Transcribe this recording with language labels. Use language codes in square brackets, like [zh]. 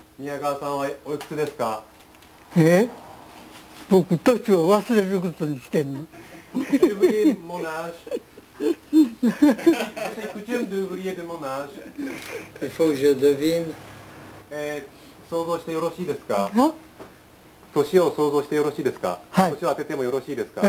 [ja] 宮川さんはおいくつですか？僕年を忘れることにしてんの。 [fr] Oubliez mon âge. C'est coutume d'oublier de mon âge. Il faut que je devine. [ja] 想像してよろしいですか？あ、年を想像してよろしいですか？はい年を当ててもよろしいですか？